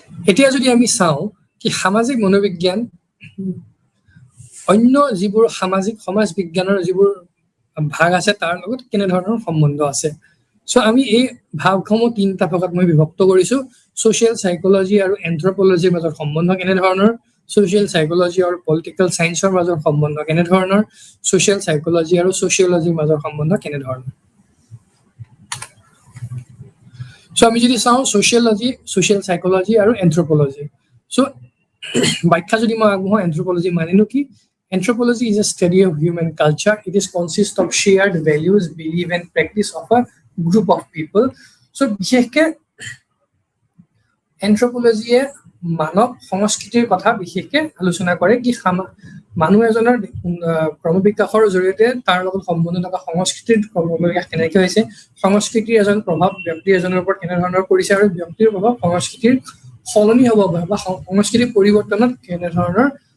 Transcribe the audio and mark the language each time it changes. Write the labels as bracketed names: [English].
[Assamese] এতিয়া যদি আমি চাওঁ কি সামাজিক মনোবিজ্ঞান অন্য যিবোৰ সমাজ বিজ্ঞানৰ যিবোৰ ভাগ আছে তাৰ লগত কেনে ধৰণৰ সম্বন্ধ আছে সো আমি এই ভাগসমূহ তিনিটা ভাগত মই বিভক্ত কৰিছো সোশ্যাল সাইকোলজি আৰু এন্থ্ৰোপলজিৰ মাজৰ সম্বন্ধ কেনে ধৰণৰ সোশ্যাল সাইকোলজি আৰু পলিটিক্যাল সায়েন্সৰ মাজৰ সম্বন্ধ কেনে ধৰণৰ সোশ্যাল সাইকোলজি আৰু সোশিয়োলজিৰ মাজৰ সম্বন্ধ কেনে ধৰণৰ সো আমি যদি চাওঁ সোশিয়োলজি সোশ্যাল সাইকোলজি আৰু এন্থ্ৰোপলজি সো ব্যাখ্যা যদি মই আগবঢ়াওঁ এন্থ্ৰোপলজি মানেনো কি [English] Anthropology is a study of human culture. It is consists of shared values, belief, and practice of a group of people. [Assamese] So, বিশেষকে anthropology মানৱ সংস্কৃতিৰ কথা বিশেষকে আলোচনা কৰে কি মানুহ এজনৰ ক্ৰমবিকাশৰ জৰিয়তে তাৰ লগত সম্বন্ধ থকা সংস্কৃতিৰ ক্ৰমবিকাশ কেনেকৈ হৈছে সংস্কৃতিৰ এজন প্ৰভাৱ ব্যক্তি এজনৰ ওপৰত কেনে ধৰণৰ পৰিছে আৰু ব্যক্তিৰ প্ৰভাৱ সংস্কৃতিৰ সলনি হ'ব বা সংস্কৃতিৰ পৰিৱৰ্তনত কেনে ধৰণৰ